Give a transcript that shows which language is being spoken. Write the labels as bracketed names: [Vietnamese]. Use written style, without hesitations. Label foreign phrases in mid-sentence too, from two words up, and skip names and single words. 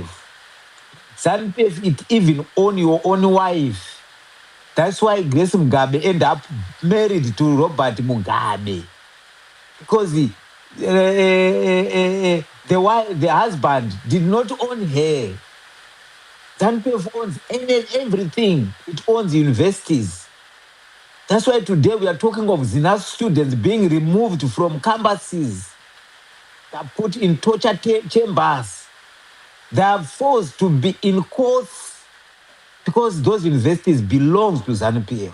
[English] ZANU-PF, it even own your own wife. That's why Grace Mugabe ended up married to Robert Mugabe. Because the husband did not own her. ZANU-PF owns everything. It owns universities. That's why today we are talking of ZINAS students being removed from campuses. They are put in torture chambers. They are forced to be in courts because those universities belong to ZANU-PF.